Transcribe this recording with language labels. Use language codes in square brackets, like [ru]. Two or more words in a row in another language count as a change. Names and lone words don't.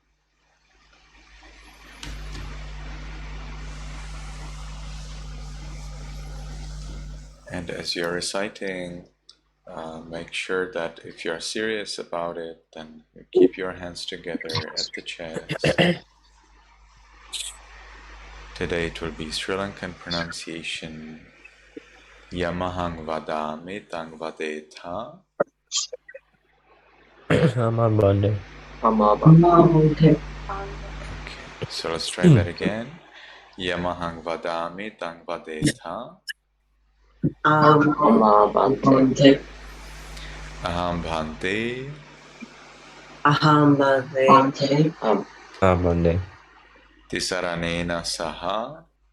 [en] And as you're reciting, make sure that if you're serious about it, then you keep your hands together at the chest. Today it will be Sri Lankan pronunciation. [pi] Yamahang vadami tang vadetha. Amabande. [en] Okay, so let's try that again. [pi] Yamahang vadami tang vadetha. Bhante. Aham bhante. Bhante. Amabande. Tisaranena saha.